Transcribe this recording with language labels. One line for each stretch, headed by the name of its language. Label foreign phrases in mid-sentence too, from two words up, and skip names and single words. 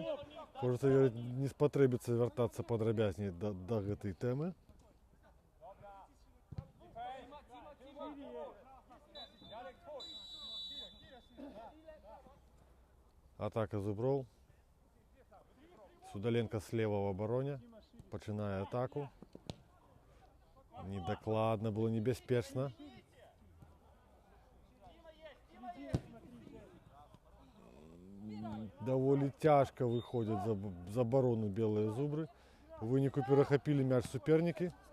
Belarusian: Хочацца верыць, не спатрэбіцца вяртацца падрабязней да гэтай тэмы. Атака зуброў.
Russian: Судаленко слева в обороне.
Belarusian: Пачынае атаку. Недокладно, было небяспечна. Даволі цяжка выходзяць за абарону белыя зубры. У выніку перахапілі мяч супернікі.